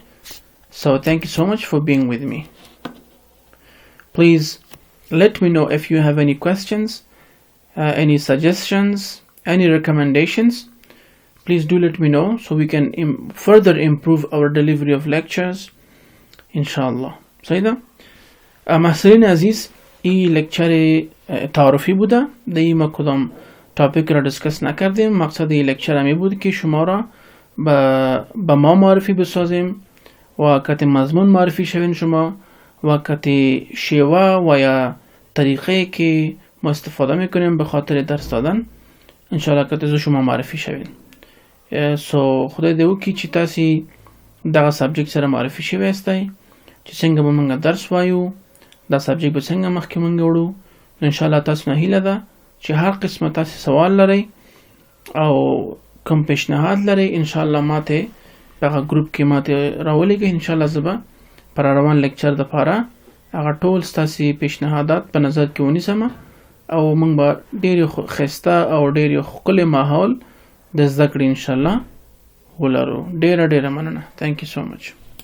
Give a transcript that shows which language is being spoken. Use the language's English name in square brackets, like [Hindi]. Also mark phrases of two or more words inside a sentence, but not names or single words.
[English] So thank you so much for being with me. Please let me know if you have any questions, any suggestions, any recommendations. Please do let me know so we can further improve our delivery of lectures, inshallah. [Persian] Saida محصلین عزیز، این لکچر تعارفی بوده. دیگه ما کدام تاپیک را دیسکس نکردیم. مقصد این لکچر همی بود که شما را به ما معرفی بسازیم و کتی مضمون معرفی شوین شما و کتی شیوه و یا طریقه که ما استفاده میکنیم به خاطر درس دادن انشاءالله کتی زو شما معرفی شوین. [Pashto] سو خدای دیو کی چی تاسی دغه سبجیکت سره معرفي شوی استای چې څنګه به موږ درس وایو، دا سبجیکت به څنګه مخکې موږ وړو. [Arabic] ان شاء الله [Pashto] تاسو نه هیله ده چې هر قسمه تاسو سوال لرئ او کوم پیشنهاد لرئ [Arabic] ان شاء الله [Pashto] ماته په ګروپ کې ماته راولېږئ. [Arabic] ان شاء الله [Pashto] زه به پر روان لیکچر د پاره هغه ټول تاسو پیشنهادات په نظر کې ونیسم او موږ به ډېر ښایسته او ډېر ښکلی ماحول د زده کړې انشاءالله ولرو. ډېره مننه. [English] Thank you so much.